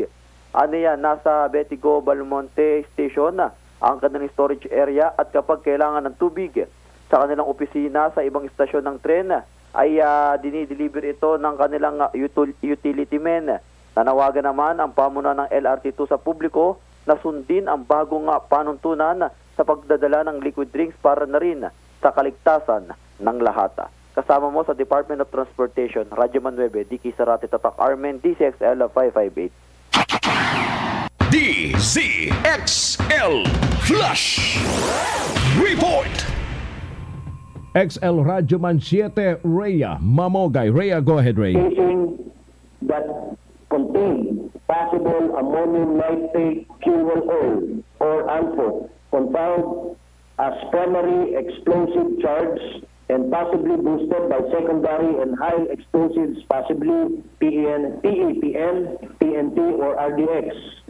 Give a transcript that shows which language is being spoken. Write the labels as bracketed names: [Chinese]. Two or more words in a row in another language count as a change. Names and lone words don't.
[Filipino] Ano yan, nasa Betigo Balmonte Station ang kanilang storage area at kapag kailangan ng tubig sa kanilang opisina sa ibang istasyon ng tren ay dinideliver ito ng kanilang [English] utility men. [Filipino] Nanawagan naman ang pamunuan ng LRT2 sa publiko na sundin ang bagong panuntunan sa pagdadala ng [English] liquid drinks [Filipino] para na rin sa kaligtasan ng lahat. Kasama mo sa Department of Transportation, Radyo Man 9, DK Zarate, Tatak RMN, Dzxl 558. DZXL Flash Report. Dzxl Radyo Man 7, Rhea Mamogay. [English] Rhea, go ahead, Rhea. That contain possible ammonium nitrate fuel oil or ANFO compound as primary explosive charge and possibly boosted by secondary and high explosives, possibly PAPN, PNT, or RDX.